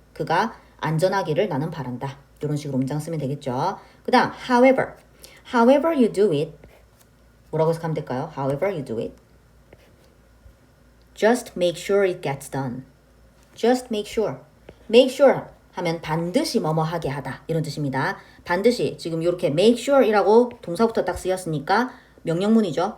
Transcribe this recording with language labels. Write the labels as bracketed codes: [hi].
[ko] 그가 안전하기를 나는 바란다. 이런 식으로 문장 쓰면 되겠죠. 그 다음, [en] however you do it. [ko] 뭐라고 해석하면 될까요? [en] However you do it. Just make sure it gets done. Just make sure. [ko] Make sure 하면 반드시 뭐뭐 하게 하다. 이런 뜻입니다. 반드시 지금 이렇게 make sure이라고 동사부터 딱 쓰였으니까 명령문이죠.